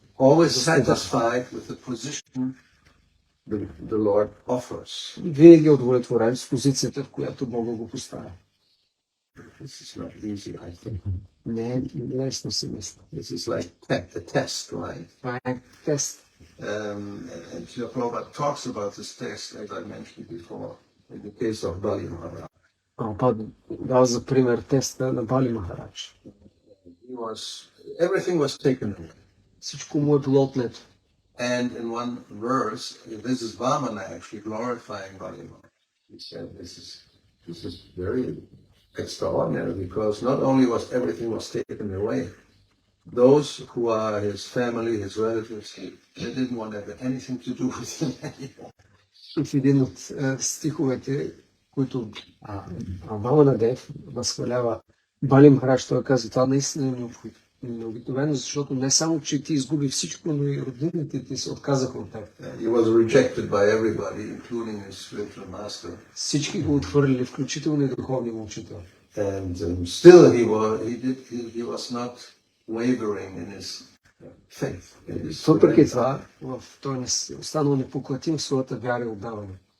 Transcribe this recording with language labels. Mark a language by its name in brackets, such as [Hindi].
[English] Always satisfied with the position the Lord offers. [Bulgarian] Винаги е удовлетворен с позицията, в която Бога го поставя. [English] This is not easy, I think. [Bulgarian] Не е лесно си мисля. [English] This is like a test, right? [Bulgarian] Това е тест. [English] And Srila Prabhupada talks about this test, as I mentioned before, in the case of Bali Maharaj. [Bulgarian] Дал за пример теста на Бали Махарадж. [English] Everything was taken away. [Bulgarian] Всичко му е било отнето. [English] And in one verse, this is Vamana actually glorifying Bali Maharaj. He said this is very extraordinary because not only was everything was taken away, those who are his family, his relatives, they didn't want to have anything to do with him anymore. [Bulgarian] И в един от стиховете, които Вамана Дев възхвалява Бали Махарадж, той казва, това наистина е необикновено, защото не само, че ти изгуби всичко, но и роднините ти се отказаха от теб. [English] He was rejected by everybody, including his spiritual master. [Bulgarian] Всички го отхвърлили, включително и духовния учител. [English] And still he was not wavering in his faith. [Bulgarian] Въпреки това, той не останал непоклатим в своята вяра и отдаване.